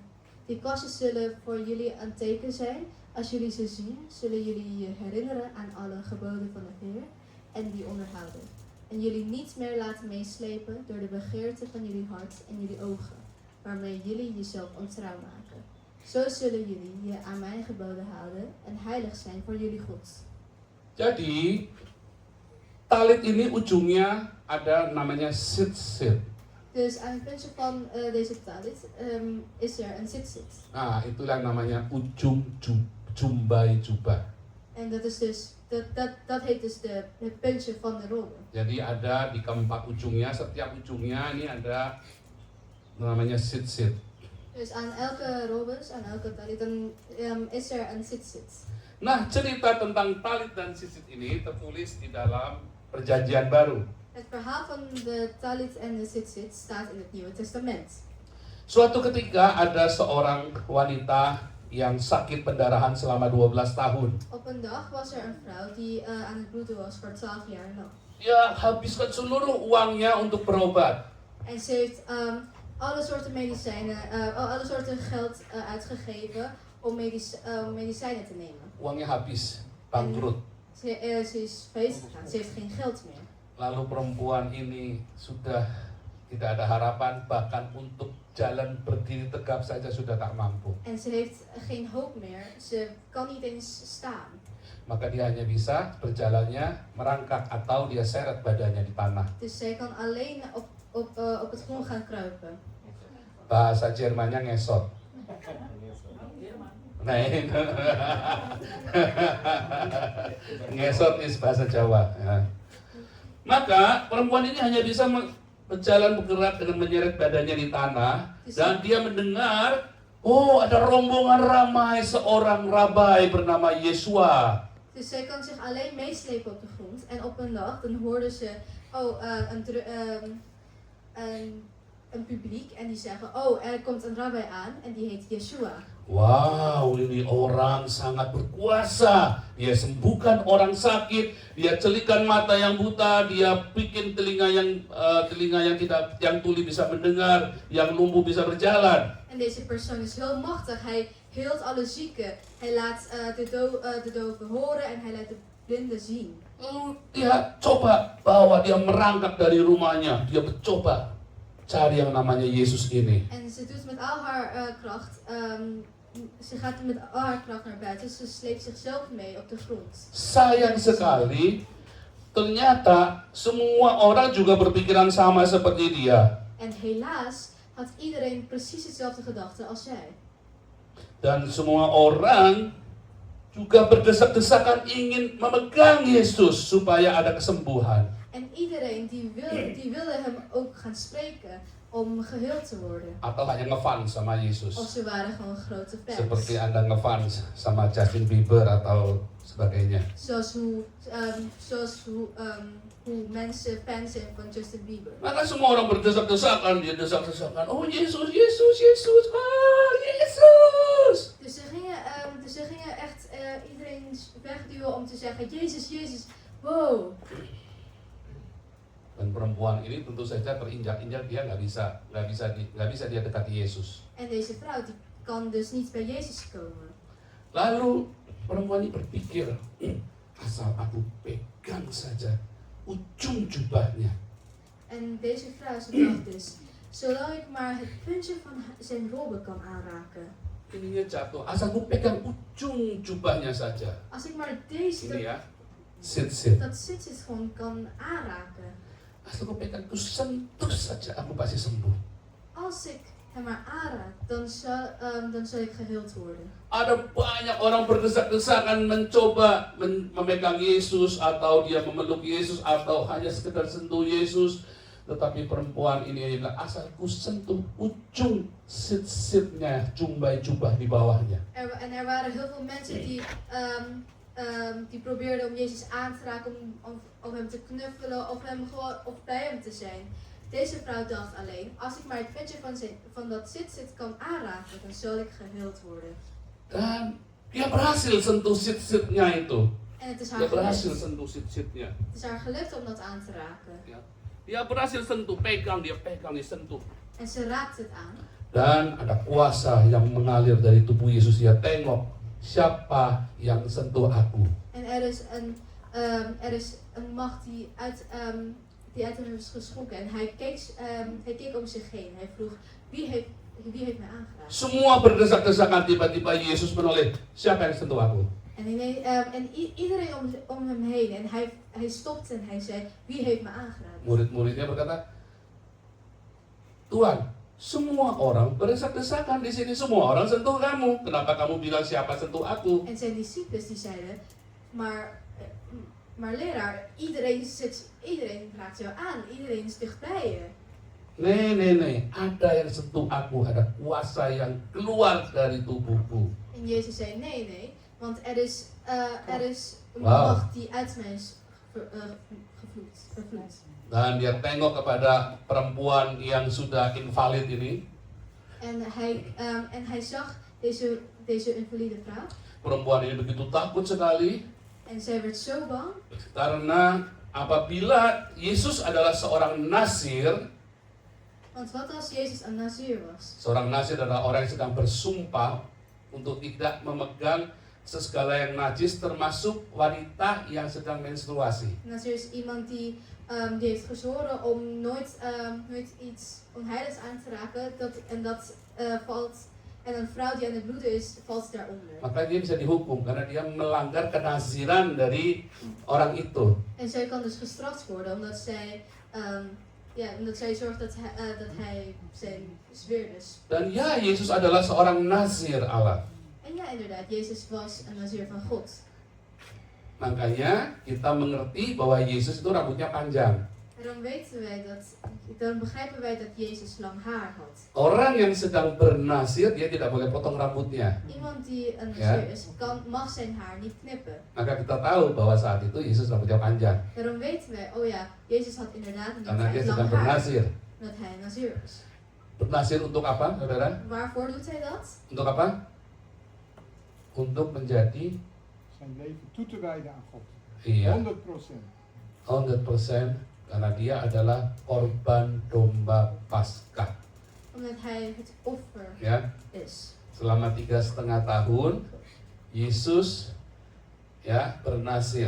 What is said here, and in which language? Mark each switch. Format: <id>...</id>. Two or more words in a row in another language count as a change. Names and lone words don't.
<nl>Die kwastjes zullen voor jullie een teken zijn. Als jullie ze zien, zullen jullie je herinneren aan alle geboden van de Heer en die onderhouden. En jullie niet meer laten meeslepen door de begeerte van jullie hart en jullie ogen, waarmee jullie jezelf ontrouw maken. Zo zullen jullie je aan mijn geboden houden en heilig zijn voor jullie God.</nl> <id>Jadi talit ini ujungnya ada namanya sit-sit.</id> <nl>Dus aan het puntje van deze talit is er een sit-sit.</nl> <id>Nah, itulah yang namanya ujung jumbai jubah.</id> <nl>En dat is dus, dat heet dus het puntje van de robe.</nl> <id>Jadi ada di keempat ujungnya, setiap ujungnya ini ada namanya sit-sit.</id> <nl>Dus aan elke robes, aan elke talit, dan is er een sit-sit.</nl> <id>Nah, cerita tentang talit dan sit-sit ini tertulis di dalam Perjanjian Baru.</id> <nl>Het verhaal van de talit en de sit-sit staat in het Nieuwe Testament.</nl> <id>Suatu ketika ada seorang wanita yang sakit pendarahan selama 12 tahun.</id> <nl>Op een dag was er een vrouw die aan het bloeden was voor 12 jaar lang.</nl> <id>Dia habiskan seluruh uangnya untuk berobat.</id> <nl>En ze heeft alle soorten medicijnen, alle soorten geld uitgegeven om medicijnen te nemen.</nl> <id>Uangnya habis, bangkrut.</id> <nl>Ze is failliet gegaan, ze heeft geen geld meer.</nl> <id>Lalu perempuan ini sudah tidak ada harapan, bahkan untuk jalan berdiri tegap saja sudah tak mampu.</id> <nl>En ze heeft geen hoop meer, ze kan niet eens staan.</nl> <id>Maka dia hanya bisa berjalannya merangkak atau dia seret badannya di tanah.</id> <nl>Dus zij kan alleen op het grond gaan kruipen.</nl> <id>Bahasa Jermannya ngesot. Nah, ngesot is bahasa Jawa. Ya. Maka perempuan ini hanya bisa berjalan bergerak dengan menyeret badannya di tanah dan dia mendengar, oh ada rombongan ramai seorang rabai bernama Yeshua.</id> <nl>Dus zij kan zich alleen meeslepen op de grond. En op een dag dan hoorde ze een publiek en die zeggen, oh er komt een rabbi aan en die heet Yeshua.</nl> <id>Wow, ini orang sangat berkuasa. Dia sembuhkan orang sakit, dia celikan mata yang buta, dia bikin telinga yang tuli bisa mendengar, yang lumpuh bisa berjalan.</id> <nl>En deze persoon is heel machtig. Hij heelt alle zieken. Hij laat de doven horen en hij laat de blinden zien.</nl> <id>Dia coba bawa dia merangkak dari rumahnya. Dia mencoba cari yang namanya Yesus ini.</id> <nl>En ze doet met al haar kracht. Ze gaat met al haar kracht naar buiten. Ze sleept zichzelf mee op de grond.</nl> <id>Sayang sekali, ternyata semua orang juga berpikiran sama seperti dia.</id> <nl>En helaas had iedereen precies hetzelfde gedachte als zij.</nl> <id>Dan semua orang juga berdesak-desakan ingin memegang Yesus supaya ada kesembuhan.</id> <nl>En iedereen die wilde hem ook gaan spreken om geheeld te worden.</nl> <id>Atau hanya ngefans sama</id> <nl>Of</nl> <id>Yesus.</id> <nl>ze waren gewoon grote fans.</nl> <id>Seperti Anda ngefans sama Justin Bieber atau sebagainya.</id> <nl>Zoals hoe mensen fans zijn van Justin Bieber.</nl> <id>Maka semua orang berdesak-desakan, dia desak-desakan. Oh Yesus, Yesus, Yesus, ah Yesus.</id> <nl>Dus ze gingen echt iedereen wegduwen om te zeggen, Jezus, Jezus, wow.</nl> <id>Dan perempuan ini tentu saja terinjak-injak, dia nggak bisa dia dekati Yesus.</id> <nl>En deze vrouw die kan dus niet bij Jezus komen.</nl> <id>Lalu perempuan ini berpikir, asal aku pegang saja ujung jubahnya.</id> <nl>En deze vrouw ze dacht dus, zolang ik maar het puntje van zijn robe kan aanraken.</nl> <id>Ininya jatuh, asal aku pegang ujung jubahnya saja.</id> <nl>Als ik maar deze,</nl> <id>Ini ya, sit.</id> <nl>dat zit gewoon kan aanraken.</nl> <id>Asal aku pegang, aku sentuh saja, aku pasti sembuh.</id> <nl>Als ik hem maar aanraak, dan zal ik geheeld worden.</nl> <id>Ada banyak orang berdesak-desakan mencoba memegang Yesus atau dia memeluk Yesus atau hanya sekedar sentuh Yesus. Tetapi perempuan ini bilang, asal ku sentuh ujung sit-sitnya, jubah di bawahnya.</id> <nl>En er waren heel veel mensen die probeerden om Jezus aan te raken, om hem te knuffelen of bij hem te zijn. Deze vrouw dacht alleen, als ik maar het puntje van dat zit kan aanraken, dan zal ik geheeld worden.</nl> <id>Dan dia berhasil sentuh sit-sitnya itu.</id> <nl>En het is</nl> <id>Dia berhasil</id> <nl>gelukt.</nl> <id>sentuh sit-sitnya.</id> <nl>Het is haar gelukt om dat aan te raken.</nl> <id>Ya. Dia berhasil sentuh, dia pegang, dia sentuh.</id> <nl>En ze raakte het aan.</nl> <id>Dan ada kuasa yang mengalir dari tubuh Yesus. Dia tengok siapa yang sentuh aku.</id> <nl>En er is een macht die uit hem is geschonken. En hij keek om zich heen. Hij vroeg, wie heeft mij aangeraakt?</nl> <id>Semua berdesak-desakan, tiba-tiba Yesus menoleh, siapa yang sentuh aku?</id> <nl>En iedereen om hem heen. En hij stopte en hij zei, wie heeft me aangeraakt?</nl> <id>Murid-muridnya berkata, Tuhan, semua orang berdesak-desakan di sini, semua orang sentuh kamu. Kenapa kamu bilang siapa sentuh aku?</id> <nl>En zijn discipelen die zeiden, maar leraar, iedereen raakt jou aan. Iedereen is dichtbij je. Nee,</nl> <id>ada yang sentuh aku, ada kuasa yang keluar dari tubuhku.</id> <nl>En Jezus zei, nee, want er is een Wauw. macht die uit mij is vervloed.</nl> <id>Dan dia tengok kepada perempuan yang sudah invalid ini.</id> <nl>En hij zag deze invalide vrouw.</nl> <id>Perempuan ini begitu takut sekali</id> <nl>En zij werd zo bang,</nl> <id>karena apabila Yesus adalah seorang nasir,</id> <nl>want wat als Jezus een Nazir was?</nl> <id>seorang nasir adalah orang yang sedang bersumpah untuk tidak memegang segala yang najis termasuk wanita yang sedang menstruasi.</id> <nl>Een Nazir is iemand die heeft gezworen om nooit iets onheiligs aan te raken. Dat valt. En een vrouw die aan het bloeden is, valt daaronder.</nl> <id>Maka dia bisa dihukum karena dia melanggar kenaziran dari orang itu.</id> <nl>En zij kan dus gestraft worden omdat zij zorgt dat hij zijn zweernis.</nl> <id>Dan ya, Yesus adalah seorang nazir Allah.</id> <nl>En ja, inderdaad, Jezus was een Nazir van God.</nl> <id>Makanya kita mengerti bahwa Yesus itu rambutnya panjang.</id> <nl>Dan begrijpen wij dat Jezus lang haar had.</nl> <id>Orang yang sedang bernasir, dia tidak boleh potong rambutnya.</id> <nl>Iemand die een Ja. Nazir is, mag zijn haar niet knippen.</nl> <id>Maka kita tahu bahwa saat itu Yesus rambutnya panjang.</id> <nl>Daarom weten wij, oh ja, Jezus had inderdaad een</nl> <id>Karena dia sedang</id> <nl>lang haar.</nl> <id>bernasir.</id> <nl>Dat hij een Nazir was.</nl> <id>Bernasir untuk apa, saudara?</id> <nl>Waarvoor doet hij dat?</nl> <id>Untuk apa? Untuk menjadi</id> <nl>Zijn leven toe te wijden aan God.</nl> <id>iya, 100%. 100% karena dia adalah korban domba Paskah.</id> <nl>Omdat hij het offer</nl> <id>Ya,</id> <nl>is.</nl> <id>selama 3,5 tahun Yesus ya bernasir.</id>